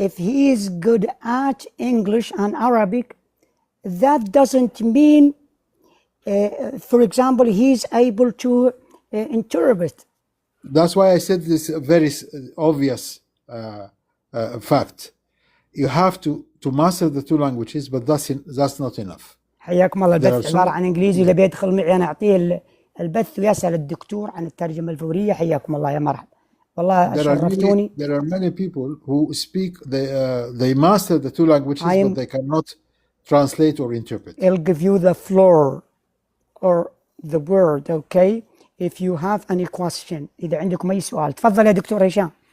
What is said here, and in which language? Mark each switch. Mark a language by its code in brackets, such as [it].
[en] he is good at English and Arabic, that doesn't mean, for example, he's able to interpret. That's why I said this very obvious fact. You have to master the 2 languages, but that's not enough. [ar] حياكم الله. [en] There [ar] البث [en] are [ar] عبارة عن إنجليزي، اللي بيدخل معي أنا أعطيه البث ويسأل الدكتور عن الترجمة الفورية. حياكم الله يا مرحبا، والله شرفتوني. [en] There are many people who speak, they master the 2 languages, but they cannot translate or interpret. I'll give you the floor or the word, okay? If you have any question، [ar] إذا عندكم أي سؤال تفضل يا دكتور هشام.